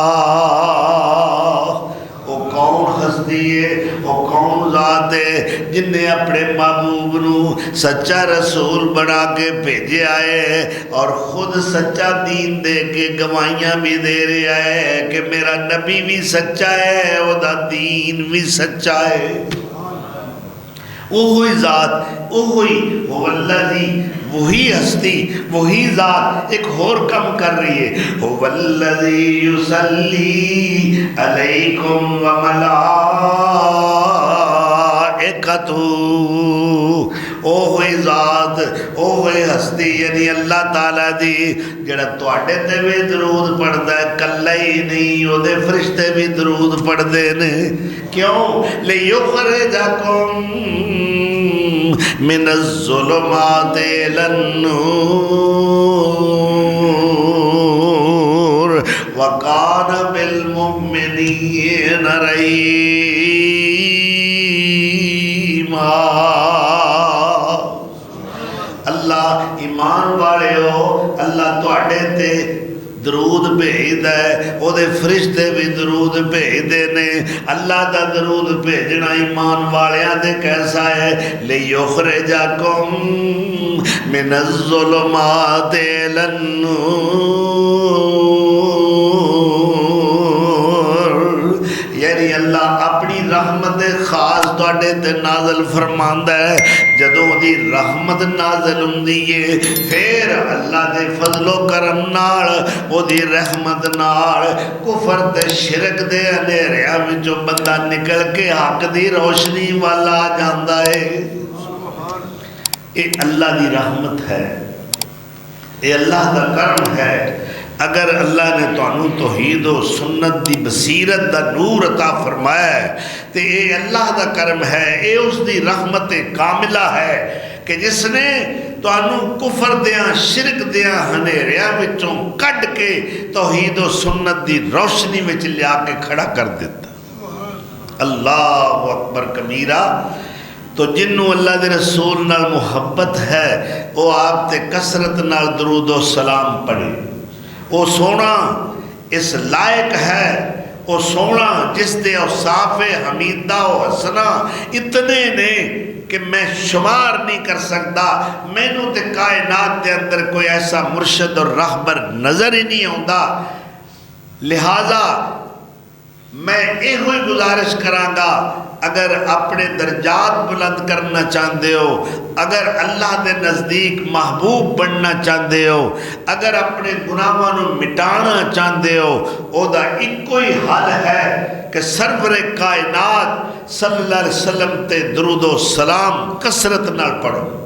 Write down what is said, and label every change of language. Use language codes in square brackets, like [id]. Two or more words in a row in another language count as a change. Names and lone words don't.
[pa] وہ کون ہستی ہے، وہ کون ذات ہے جن نے اپنے محبوب نو سچا رسول بنا کے بھیجے آئے، اور خود سچا دین دے کے گواہیاں بھی دے رہے آئے کہ میرا نبی بھی سچا ہے، وہ دا دین بھی سچا ہے۔ [ur] وہی ذات، وہی والذی، وہی ہستی، وہی ذات ایک اور کم کر رہی ہے، [ar] والذی یصلی علیکم وملائکتہ، [pa] اوہی ذات، اوہی ہستی یعنی اللہ تعالیٰ دی جڑا تواڈے تے بھی درود پڑھدا ہے، کلا ہی نہیں او دے فرشتے بھی درود پڑھدے نے۔ کیوں؟ [ar] لیخرجکم من الظلمات الی النور وکان بالمؤمنین رحیما۔ [pa] اللہ ایمان والے ہو، اللہ تواڈے تے درود بھیجدا ہے، او دے فرشتے بھی درود بھیجدے نے۔ اللہ دا درود بھیجنا ایمان والیاں دے کیسا ہے؟ [ar] لیخرجکم من الظلمات الی النور، [pa] یعنی اللہ اپنی رحمت خاص تواڈے تے نازل فرماندا ہے۔ جدوں دی رحمت نازل ہوندی ہے، پھر اللہ دے فضل و کرم نال، او دی رحمت نال کفر تے شرک دے اندھیریاں وچوں بندہ نکل کے حق دی روشنی والا آ جاندا ہے۔ یہ اللہ دی رحمت ہے، یہ اللہ دا کرم ہے۔ اگر اللہ نے تانوں توحید و سنت دی بصیرت دا نور عطا فرمایا ہے تو یہ اللہ دا کرم ہے، یہ اس دی رحمت کاملہ ہے کہ جس نے تانوں کفر دیاں شرک دیاں ہنیریاں وچوں کڈ کے توحید و سنت دی روشنی وچ لیا کے کھڑا کر دیتا۔ [ar] اللہ اکبر کبیرہ۔ [pa] تو جنوں اللہ دے رسول نال محبت ہے وہ آپ تے کثرت نال درود و سلام پڑھے۔ وہ سونا اس لائق ہے، وہ سونا جس دے اوصاف حمیدہ و حسنہ اتنے نے کہ میں شمار نہیں کر سکتا۔ مینوں تے کائنات دے اندر کوئی ایسا مرشد اور راہبر [ur] نظر ہی نہیں آتا۔ [pa] لہذا میں یہ ہوئی گزارش کرانگا، اگر اپنے درجات بلند کرنا چاہتے ہو، اگر اللہ دے نزدیک محبوب بننا چاہتے ہو، اگر اپنے گناہوں نو مٹانا چاہتے ہو، او دا ایک کوئی حل ہے کہ سرور کائنات [ar] صلی اللہ علیہ وسلم [pa] تے درود و سلام کثرت نال پڑھو۔